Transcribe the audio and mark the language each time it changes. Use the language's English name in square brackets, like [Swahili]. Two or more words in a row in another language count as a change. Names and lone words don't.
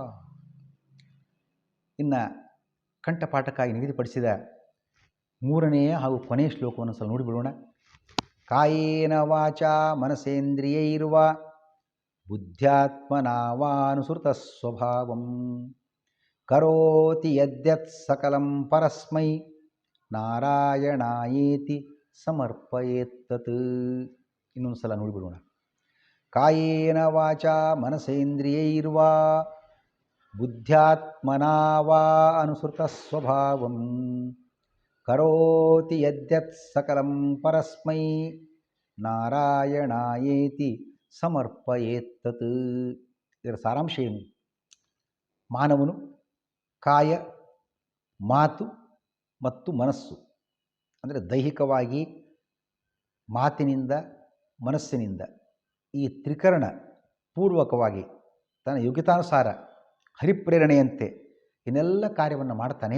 [Kannada] ಇನ್ನು ಕಂಠಪಾಠಕ್ಕಾಗಿ ನಿಗದಿಪಡಿಸಿದ ಮೂರನೆಯ ಹಾಗೂ ಕೊನೆಯ ಶ್ಲೋಕವನ್ನು ಸಹ ನೋಡಿಬಿಡೋಣ. [Sanskrit] ಕಾಯೇನ ವಾಚಾ ಮನಸೇಂದ್ರಿಯೈರ್ವ ಬುದ್ಧ್ಯಾತ್ಮನಾ ವಾನುಸೃತ ಸ್ವಭಾವಂ ಕರೋತಿ ಯದ್ಯತ್ ಸಕಲಂ ಪರಸ್ಮೈ ನಾರಾಯಣಾಯೇತಿ ಸಮರ್ಪಯೇತ್ತತ್. [Kannada] ಇನ್ನೊಂದು ಸಲ ನೋಡಿಬಿಡೋಣ. [Sanskrit] ಕಾಯೇನ ವಾಚಾ ಮನಸೇಂದ್ರಿಯೈರ್ವ ಬುದ್ಧ್ಯಾತ್ಮನಾ ವಾ ಅನುಸೃತ ಸ್ವಭಾವಂ ಕರೋತಿ ಯದ್ಯತ್ ಸಕಲಂ ಪರಸ್ಮೈ ನಾರಾಯಣಾಯೇತಿ ಸಮರ್ಪಯೇತ್ತತ್. [Kannada] ಇದರ ಸಾರಾಂಶ ಏನು? ಮಾನವನು ಕಾಯ, ಮಾತು ಮತ್ತು ಮನಸ್ಸು, ಅಂದರೆ ದೈಹಿಕವಾಗಿ ಮಾತಿನಿಂದ ಮನಸ್ಸಿನಿಂದ ಈ ತ್ರಿಕರಣ ಪೂರ್ವಕವಾಗಿ ತನ್ನ ಯೋಗ್ಯತಾನುಸಾರ ಹರಿಪ್ರೇರಣೆಯಂತೆ ಇನ್ನೆಲ್ಲ ಕಾರ್ಯವನ್ನು ಮಾಡ್ತಾನೆ.